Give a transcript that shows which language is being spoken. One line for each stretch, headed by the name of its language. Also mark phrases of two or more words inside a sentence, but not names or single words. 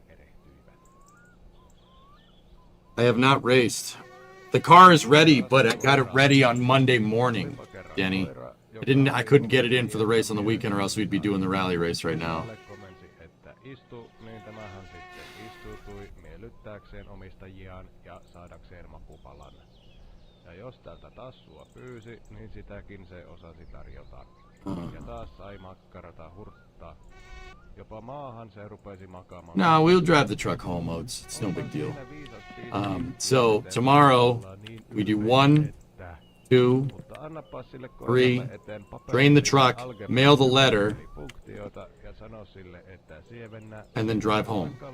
English: I have not raced. The car is ready, but I got it ready on Monday morning, Denny. I couldn't get it in for the race on the weekend, or else we'd be doing the rally race right now.
Finnish: miellyttääkseen omistajiaan ja saadakseen makupalan. Ja jos tältä tassua pyysi, niin sitäkin se osasi tarjota. Ja taas sai makkarata hurttaa. Jopa maahan se rupesi makaamaan.
English: No, we'll drive the truck home, Oats. It's no big deal. So tomorrow we do 1, 2, 3, drain the truck, mail the letter, and then drive home.